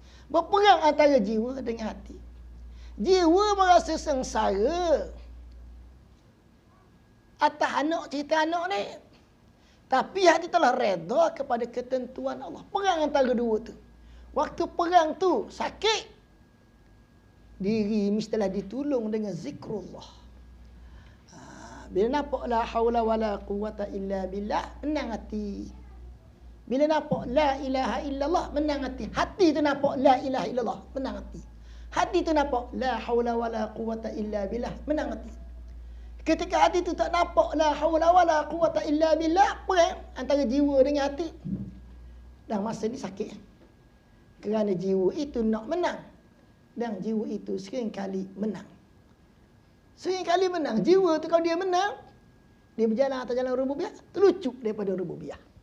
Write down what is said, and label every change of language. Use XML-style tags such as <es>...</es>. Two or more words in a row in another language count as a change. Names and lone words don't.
<ms>Berperang antara jiwa dengan hati. Jiwa merasa sengsara atas cerita anak ni. Tapi hati telah reda kepada ketentuan Allah. Perang antara dua tu. Waktu perang tu sakit, diri mestilah ditolong dengan zikrullah. Bila nampak</ms> <ar>لا حول ولا قوة إلا بالله,</ar> <ms>menang hati. Bila nampak</ms> <ar>لا إله إلا الله,</ar> <ms>menang hati. Hati tu nampak</ms> <ar>لا إله إلا الله,</ar> <ms>menang hati. Hati tu nampak</ms> <ar>لا حول ولا قوة إلا بالله,</ar> <ms>menang hati. Ketika hati tu tak nampak</ms> <ar>لا حول ولا قوة إلا بالله,</ar> <ms>perang antara jiwa dengan hati. Dan masa ni sakit. Kerana jiwa itu nak menang. Dan jiwa itu seringkali menang. Seringkali menang. Jiwa tu kalau dia menang, dia berjalan atas jalan rububiyah, terlucuk daripada rububiyah.</ms>